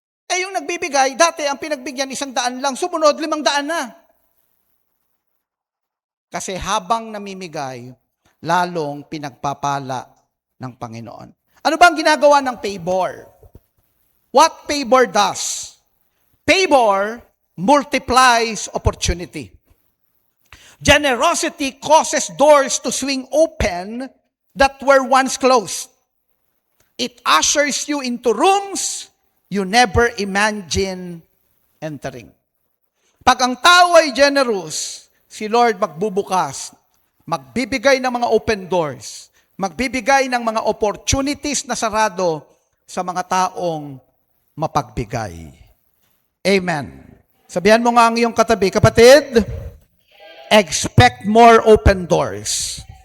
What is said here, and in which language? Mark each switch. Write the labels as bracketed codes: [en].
[tl] Eh yung nagbibigay, dati ang pinagbigyan 100 lang, sumunod 500 na. Kasi habang namimigay, lalong pinagpapala ng Panginoon. Ano ba ang ginagawa ng favor? [en] What favor does? Favor multiplies opportunity. Generosity causes doors to swing open that were once closed. It ushers you into rooms you never imagine entering. [tl] Pag ang tao ay generous, si Lord magbubukas, magbibigay ng mga open doors, magbibigay ng mga opportunities na sarado sa mga taong mapagbigay. Amen. Sabihan mo nga ang iyong katabi, kapatid, [en] expect more open doors.